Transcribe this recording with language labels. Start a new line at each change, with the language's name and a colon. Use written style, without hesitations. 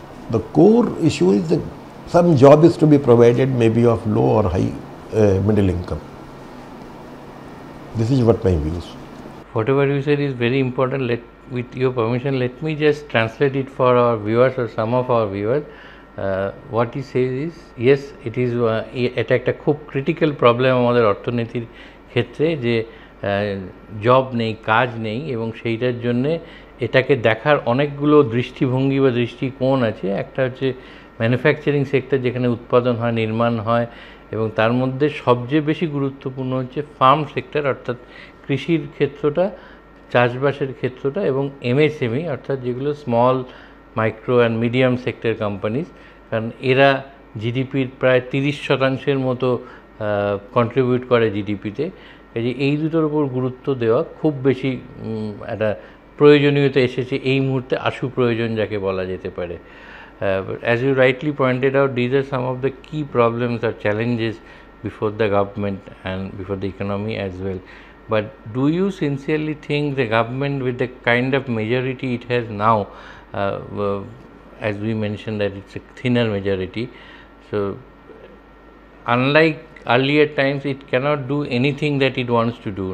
English: The core issue is that some job is to be provided, maybe of low or high middle income. This is what my views. Whatever you said is very important. With your permission, let me just translate it for our viewers or some of our viewers. What he says is, yes, it is
Bangla: এটা একটা খুব critical problem আমাদের অর্থনীতির ক্ষেত্রে, যে job নেই, কাজ নেই, এবং সেইটার জন্যে এটাকে দেখার অনেকগুলো দৃষ্টিভঙ্গি বা দৃষ্টিকোণ আছে। একটা হচ্ছে ম্যানুফ্যাকচারিং সেক্টর যেখানে উৎপাদন হয়, নির্মাণ হয়, এবং তার মধ্যে সবচেয়ে বেশি গুরুত্বপূর্ণ হচ্ছে ফার্ম সেক্টর অর্থাৎ কৃষির ক্ষেত্রটা, চাষবাসের ক্ষেত্রটা, এবং এমএসএমই অর্থাৎ যেগুলো small micro and medium sector companies, কারণ এরা জিডিপির প্রায় 30% মতো কন্ট্রিবিউট করে জিডিপিতে। কাজে এই দুটোর উপর গুরুত্ব দেওয়া খুব বেশি একটা প্রয়োজনীয়তা এসেছে এই মুহূর্তে, আশু প্রয়োজন যাকে বলা যেতে পারে।
English: But as you rightly pointed out, these are some of the key problems or challenges before the government and before the economy as well. But do you sincerely think the government, with the kind of majority it has now, as we mentioned that it's a thinner majority, so unlike earlier times it cannot do anything that it wants to do.